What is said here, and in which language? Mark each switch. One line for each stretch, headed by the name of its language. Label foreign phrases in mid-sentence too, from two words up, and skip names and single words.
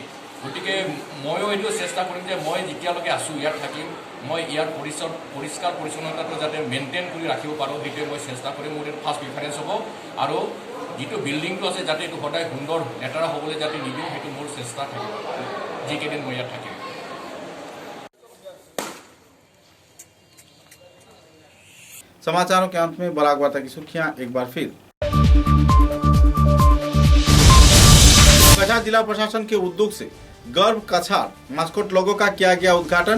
Assamese: গতিকে ময়ো এইটো চেষ্টা কৰিম যে মই যেতিয়ালৈকে আছোঁ ইয়াত থাকিম, মই ইয়াৰ পৰিষ্কাৰ পৰিচ্ছন্নতাটো যাতে মেইনটেইন কৰি ৰাখিব পাৰোঁ সেইটোৱে মই চেষ্টা কৰিম। মোৰ এইটো
English: first preference
Assamese: হ'ব। আৰু যিটো বিল্ডিংটো আছে যাতে এইটো সদায় সুন্দৰ লেতেৰা হ'বলৈ যাতে নিদিওঁ সেইটো মোৰ চেষ্টা থাকিব যিকেইদিন মই ইয়াত থাকিম।
Hindi: समाचारों के अंत में बराक वार्ता की सुर्खियां एक बार फिर। कछार जिला प्रशासन के उद्योग से गर्व कछार मास्कोट लोगों का किया गया उद्घाटन।